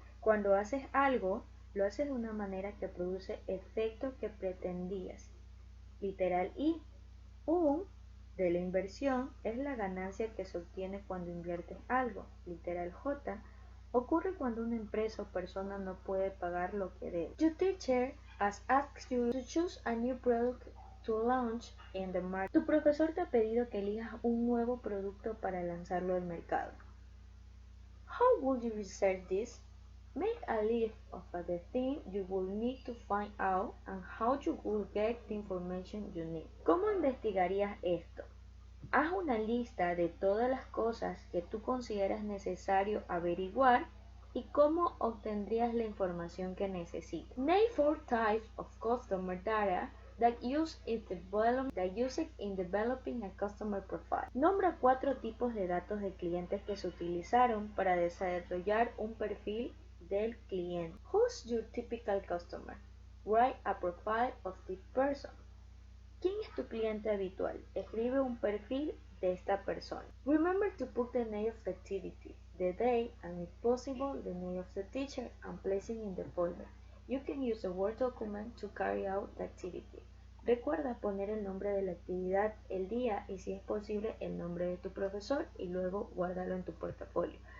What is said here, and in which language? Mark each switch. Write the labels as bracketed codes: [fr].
[es] Cuando haces algo, lo haces de una manera que produce efectos que pretendías. Literal I. De la inversión es la ganancia que se obtiene cuando inviertes algo. Literal J. Ocurre cuando una empresa o persona no puede pagar lo que debe. [en] Your teacher has asked you to choose a new product to launch in the market. [es] Tu profesor te ha pedido que elijas un nuevo producto para lanzarlo al mercado. [en] How would you research this? Make a list of the things you will need to find out and how you will get the information you need. [es] ¿Cómo investigarías esto? Haz una lista de todas las cosas que tú consideras necesario averiguar y cómo obtendrías la información que necesitas. [en] Name 4 types of customer data that use in developing a customer profile. [es] Nombra 4 tipos de datos de clientes que se utilizaron para desarrollar un perfil del cliente. [en] Who's your typical customer? Write a profile of this person. [es] ¿Quién es tu cliente habitual? Escribe un perfil de esta persona. [en] Remember to put the name of the activity, the day, and if possible, the name of the teacher, and place it in the folder. You can use a Word document to carry out the activity. [es] Recuerda poner el nombre de la actividad, el día y, si es posible, el nombre de tu profesor y luego guárdalo en tu portafolio.